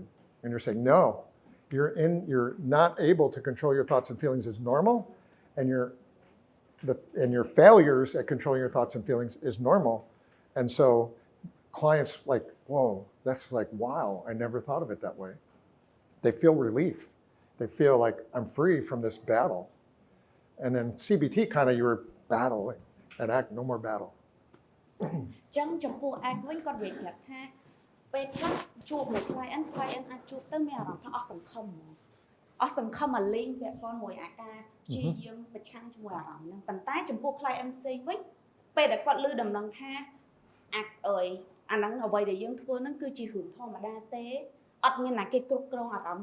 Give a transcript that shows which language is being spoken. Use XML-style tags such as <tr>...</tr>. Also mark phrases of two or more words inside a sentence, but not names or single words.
<en>And you're saying, no, you're not able to control your thoughts and feelings is normal, and your failures at controlling your thoughts and feelings is normal. And so clients like, whoa, that's like, wow, I never thought of it that way. They feel relief. They feel like I'm free from this battle. And then CBT kind of you're battling and act no more battle.</en> <km>ចឹងចំពោះអាចវិញគាត់និយាយប្រាប់ថាពេលខ្លះជួបមួយ client អាចជួបទៅមានអារម្មណ៍ថាអស់សង្ឃឹមមកលេងពាក់ព័ន្ធមួយអាការព្យាយាមប្រឆាំងជាមួយអារម្មណ៍ហ្នឹងប៉ុន្តែចំពោះ client ផ្សេងវិញពេលដែលគាត់ឮដំណឹងថាអាហ្នឹងអ្វីដែលយើងធ្វើហ្នឹងគឺជារឿងធម្មតាទេអត់មានណាគេគ្រប់គ្រងអារម្មណ៍</km>